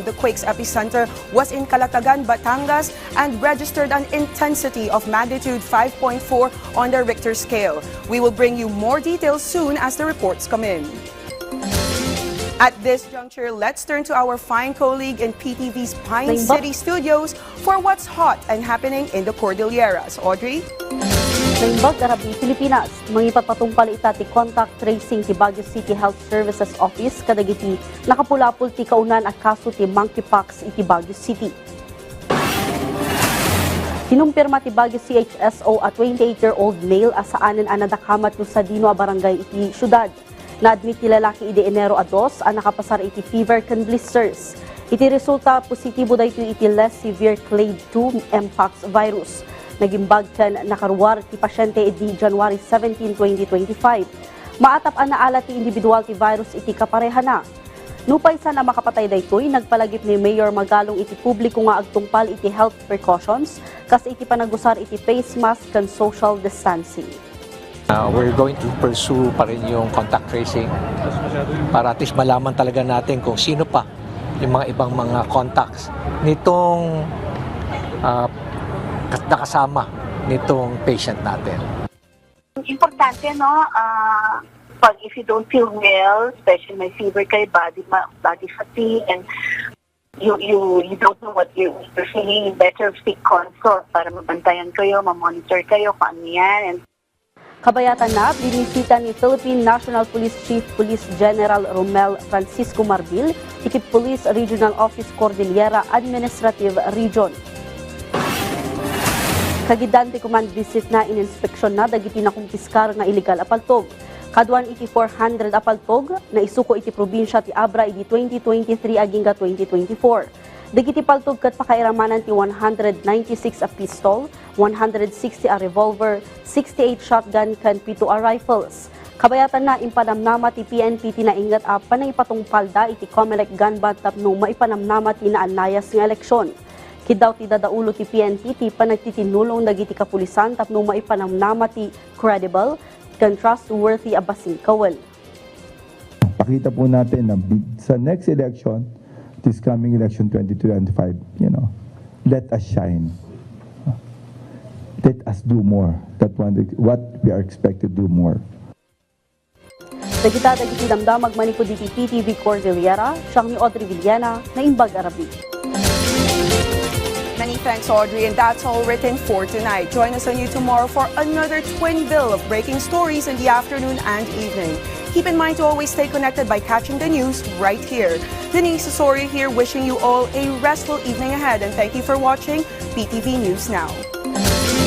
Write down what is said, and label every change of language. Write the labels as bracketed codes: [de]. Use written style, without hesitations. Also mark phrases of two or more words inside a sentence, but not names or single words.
[en] The quake's epicenter was in Calatagan, Batangas, and registered an intensity of magnitude 5.4 on the Richter scale. We will bring you more details soon as the reports come in. At this juncture, let's turn to our fine colleague in PTV's Pine City studios for what's hot and happening in the Cordilleras. Audrey? [ilo] Naimbag Arab ni Pilipinas, mangipatpatong palita ti [en] contact tracing [ilo] ti Baguio City Health Services Office kadagiti nakapulapul ti kaunan at kaso ti mpox iti Baguio City. Kinumpirma ti Baguio CHSO a [en] 28-year-old male [ilo] asaanan anadakamat no sa Dino a barangay iti syudad. Na-admit ti lalaki iti Enero a 2 a nakapasar iti fever can blisters. Iti resulta positibo dayto iti [en] less severe clade [ilo] 2 mpox virus. Nagimbag kan nakaruwar ti pasyente iti January 17, 2025. Maatap ang naala ti individual ti virus iti kapareha na. Nupay sana makapatay daytoy, nagpalagip ni Mayor Magalong iti publiko nga agtungpal iti [en] health precautions [ilo] kas iti panagusar iti [en] face mask [ilo] kan [en] social distancing. We're going to pursue [tl] pa rin yung [en] contact tracing [tl] para [en] at least [tl] malaman talaga natin kung sino pa yung mga ibang mga contacts nitong nakasama nitong patient natin. Importante, no? Pag [en] if you don't feel well, especially may fever kayo, body fatigue, and you don't know what you're feeling, better seek consult [tl] para mabantayan kayo, mamonitor kayo kung ano yan. [en] And [ilo] Kabayatan na, binisita ni Philippine National Police Chief Police General Romel Francisco Marbil, iti Police Regional Office Cordillera Administrative Region. Kagidante [en] command visit [ilo] na in-inspeksyon na dagiti na kumpiskar nga illegal apaltog. Kaduan iti 400 apaltog na isuko iti probinsya ti Abra iti 2023 agingga 2024. Dagiti paltog kat pakairamanan ti 196 a pistol, 160 a revolver, 68 shotgun kan 7 a rifles. Kabayatan na impanamnama ti PNP ti naingat a panang ipatungpalda iti Comelec [en] gun ban [ilo] tapno maipanamnama ti naanlayas nga eleksyon. Kidaw ti dadaulo ti PNP ti panagtitinulong dagiti kapulisan tapno maipanamnama ti credible kan trustworthy a basing kawal. [tl] Pakita po natin na sa next [en] election, this coming election 2025, let us shine. Let us do more. What we are expected to do more. [ilo] Dagiti damdamag manipod iti PTV Cordillera, siyang ni Audrey Villena na Imbag Arabi. [en] Many thanks, Audrey, and that's all written for tonight. Join us on you tomorrow for another twin bill of breaking stories in the afternoon and evening. Keep in mind to always stay connected by catching the news right here. Denise Osorio here, wishing you all a restful evening ahead, and thank you for watching PTV News Now.